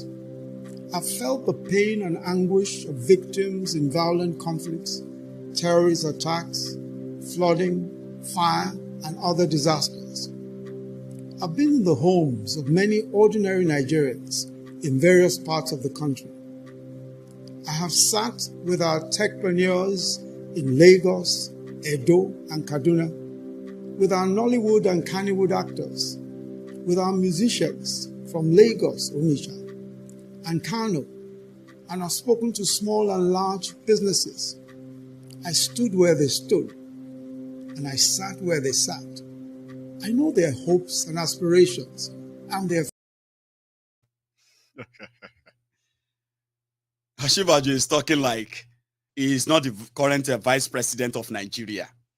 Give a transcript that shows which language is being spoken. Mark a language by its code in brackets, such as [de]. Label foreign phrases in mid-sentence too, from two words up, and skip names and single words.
[en] I've felt the pain and anguish of victims in violent conflicts, terrorist attacks, flooding, fire, and other disasters. I've been in the homes of many ordinary Nigerians in various parts of the country. I have sat with our techpreneurs in Lagos, Edo, and Kaduna, with our Nollywood and Kannywood actors, with our musicians from Lagos, Onitsha, and Kano, and I've spoken to small and large businesses. I stood where they stood, and I sat where they sat. I know their hopes and aspirations, and their... Osinbajo is talking like he is not the current vice president of Nigeria.